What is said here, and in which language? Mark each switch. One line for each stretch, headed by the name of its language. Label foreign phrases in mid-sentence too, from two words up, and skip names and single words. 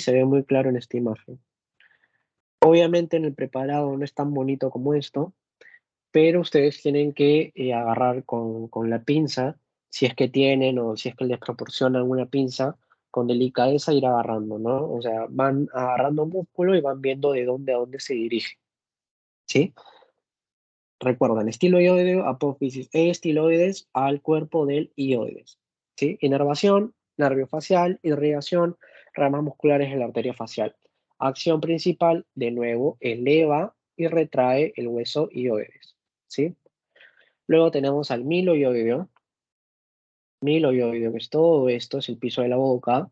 Spanish: Se ve muy claro en esta imagen. Obviamente en el preparado no es tan bonito como esto, pero ustedes tienen que agarrar con la pinza, si es que tienen o si es que les proporcionan una pinza, con delicadeza ir agarrando, ¿no? O sea, van agarrando músculo y van viendo de dónde a dónde se dirige, ¿sí? Recuerdan, estilo hioideo, apófisis e estiloides al cuerpo del hioides, ¿sí? Inervación, nervio facial, irrigación, ramas musculares en la arteria facial. Acción principal, de nuevo, eleva y retrae el hueso hioides, ¿sí? Luego tenemos al miloioideo. Miloioideo, que es todo esto, es el piso de la boca.